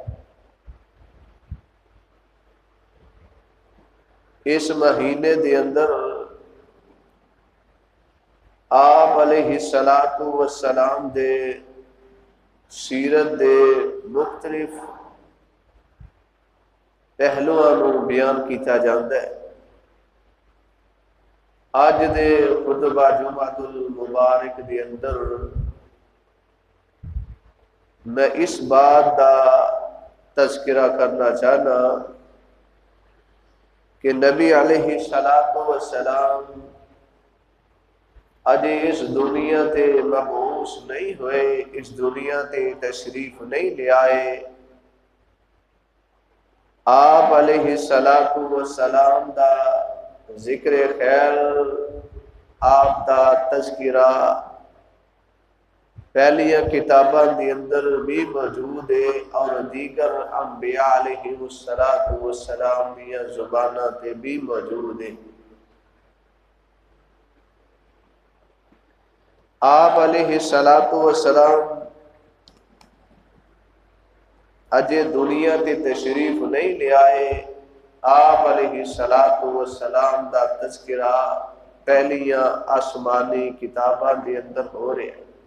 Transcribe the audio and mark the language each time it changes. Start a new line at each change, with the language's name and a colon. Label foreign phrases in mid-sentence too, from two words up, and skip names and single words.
Punjabi: اس مہینے دے اندر آپ
Arabic: علیہ الصلوۃ والسلام
Punjabi: دے سیرت دے مختلف پہلوؤں نو بیان کیتا جاندا ہے۔ اج دے خطبہ جمعۃ المبارک دے اندر میں اس بات دا تذکرہ کرنا چاہنا کہ نبی
Arabic: علیہ الصلوۃ والسلام
Punjabi: اج اس دنیا تے مبعوث نہیں ہوئے، اس دنیا تے تشریف نہیں لے آئے۔ آپ
Arabic: علیہ الصلوۃ والسلام
Punjabi: دا ذکر خیر، آپ دا تذکرہ پہلیاں کتاباں دی اندر بھی موجود ہے اور دیگر انبیاء
Arabic: علیہ الصلوۃ والسلام
Punjabi: دیاں زباناں تے بھی موجود ہے۔ آپ
Arabic: علیہ الصلوۃ والسلام
Punjabi: اجے دنیا تے تشریف نہیں لے آئے۔ آپ
Arabic: علیہ الصلوۃ والسلام
Punjabi: دا تذکرہ پہلیاں آسمانی کتاباں دے اندر ہو رہا ہے۔